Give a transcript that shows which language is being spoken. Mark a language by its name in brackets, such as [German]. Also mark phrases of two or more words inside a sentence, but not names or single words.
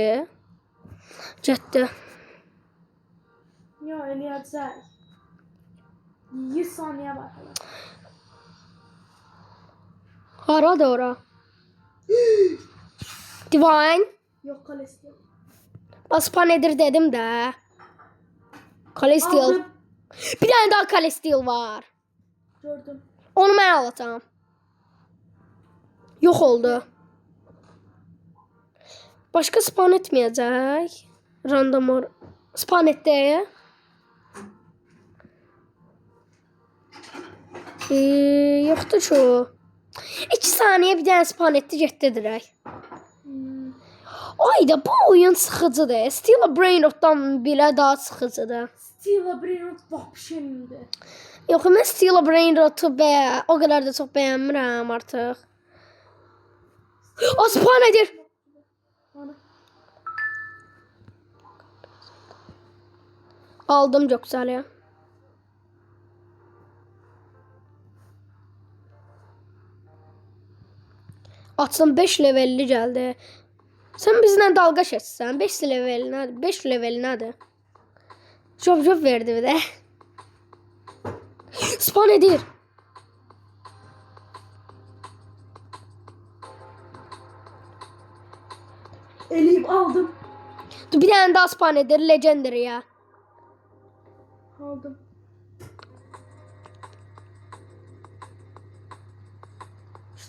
[Azerbaijani] Getdi. Yo eləyəcək. 100 saniyə var hələ. Haradır ora? Divine. Yox, Kalesti. Baspan edir dedim de. Kalesteel. Aldım. Bir tane daha Kalesteel var. Gördüm. [Turkish] Onu ben alacağım. Yok oldu. Başka spawn etmeyecek. Random or spawn etti. Yoktu şu. 2 saniye bir tane spawn etti getdi direkt. [Azerbaijani] Ayda bu oyun sıxıcıdır. Steel Brain Rot'dan belə daha sıxıcıdır. Steel Brainrot vahşimdir. Yox, mən Steel Brain Rot'u o qədər də çox bəyənmirəm artıq. O spawn edir. Ana. [Turkish] Aldım çok güzel ya. Açsam 5 levelli geldi. Sen bizimle dalga geçsen [Azerbaijani] 5 level nədir? 5 level nədir? Job verdi bir de. Spawn edir. [Turkish] Eleyip aldım. Dur bir tane daha spawn edir. Legendary ya. Aldım. İşte